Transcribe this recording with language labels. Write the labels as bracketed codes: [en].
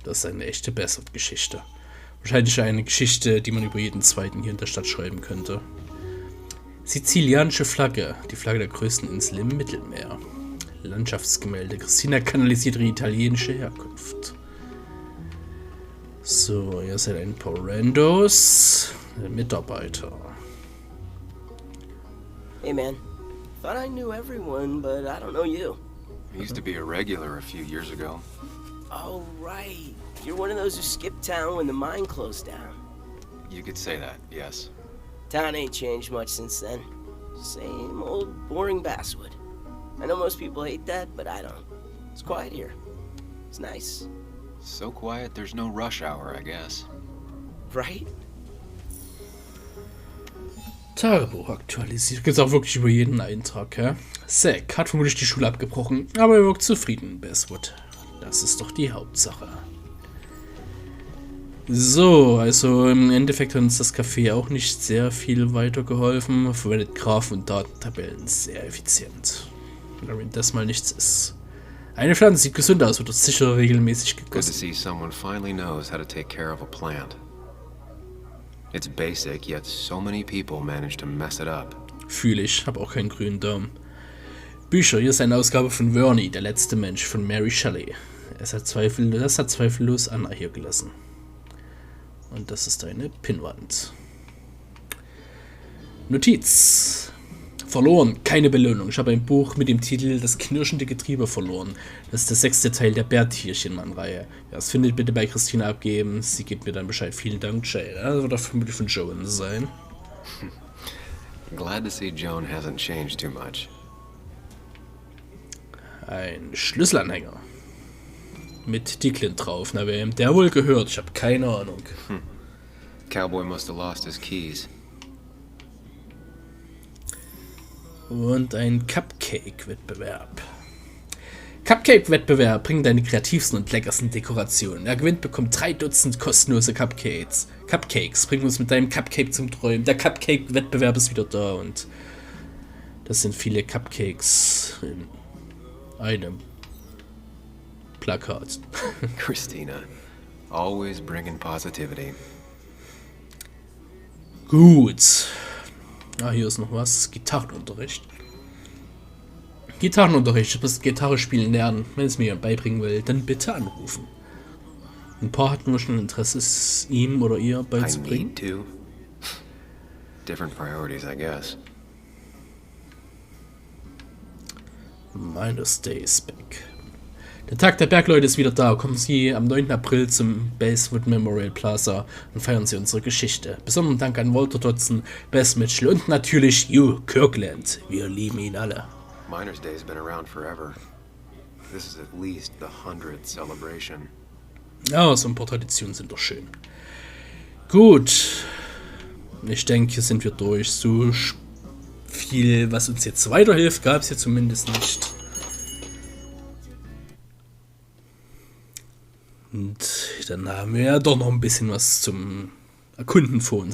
[de] Das ist eine echte Basswood-Geschichte. Wahrscheinlich eine Geschichte, die man über jeden zweiten hier in der Stadt schreiben könnte. Sizilianische Flagge. Die Flagge der größten Insel im Mittelmeer. Landschaftsgemälde. Christina kanalisiert ihre italienische Herkunft. So, hier sind ein paar Randos. Mitarbeiter. [en] Hey man, thought I knew everyone, but I don't know you. I used to be a regular a few years ago. Oh right, you're one of those who skipped town when the mine closed down. You could say that, yes. Town ain't changed much since then. Same old boring Basswood. I know most people hate that, but I don't. It's quiet here. It's nice. So quiet, there's no rush hour, I guess. Right? [de] Tagebuch aktualisiert. Geht's auch wirklich über jeden Eintrag, ja? Zack hat vermutlich die Schule abgebrochen, aber er wirkt zufrieden in Basswood. Das ist doch die Hauptsache. So, also im Endeffekt hat uns das Café auch nicht sehr viel weitergeholfen. Verwendet Graphen und Datentabellen sehr effizient. Wenn das mal nichts ist. Eine Pflanze sieht gesund aus, wird sicher regelmäßig [en] Good to [de] gegossen. [en] see someone finally knows how to take care of a plant. It's basic, yet so many people manage to mess it up. [de] Fühle ich, habe auch keinen grünen Daumen. Bücher, hier ist eine Ausgabe von Verney, der letzte Mensch von Mary Shelley. Das hat zweifellos Anna hier gelassen. Und das ist eine Pinnwand. Notiz. Verloren, keine Belohnung. Ich habe ein Buch mit dem Titel Das knirschende Getriebe verloren. Das ist der 6. Teil der Bärtierchen-Mann-Reihe. Ja, das findet bitte bei Christina abgeben. Sie gibt mir dann Bescheid. Vielen Dank, Jay. Das wird auch vermutlich von Joan sein. [en] Glad to see Joan hasn't changed too much. [de] Ein Schlüsselanhänger. Mit Declan drauf. Na, wem der wohl gehört? Ich habe keine Ahnung. [en] Cowboy must have lost his keys. [de] Und ein Cupcake-Wettbewerb. Cupcake-Wettbewerb bringt deine kreativsten und leckersten Dekorationen. Wer gewinnt, bekommt 3 Dutzend kostenlose Cupcakes. Cupcakes, bring uns mit deinem Cupcake zum Träumen. Der Cupcake-Wettbewerb ist wieder da und das sind viele Cupcakes in einem Plakat. [en] Christina, always bringing positivity. [de] Gut. Ah, hier ist noch was. Gitarrenunterricht. Gitarrenunterricht. Ich muss Gitarre spielen lernen. Wenn es mir jemand beibringen will, dann bitte anrufen. Ein paar hatten wir schon Interesse, es ihm oder ihr [en] I [de] beizubringen. [en] need to. Different priorities, I guess. Minus Days back. [de] Der Tag der Bergleute ist wieder da. Kommen Sie am 9. April zum Basswood Memorial Plaza und feiern Sie unsere Geschichte. Besonderen Dank an Walter Dodson, Bess Mitchell und natürlich Hugh Kirkland. Wir lieben ihn alle. [en] Miners Day's been around forever. This is at least the 100th celebration. [de] Ja, so ein paar Traditionen sind doch schön. Gut. Ich denke, hier sind wir durch. So viel, was uns jetzt weiterhilft, gab es hier zumindest nicht. Und dann haben wir ja doch noch ein bisschen was zum Erkunden vor uns.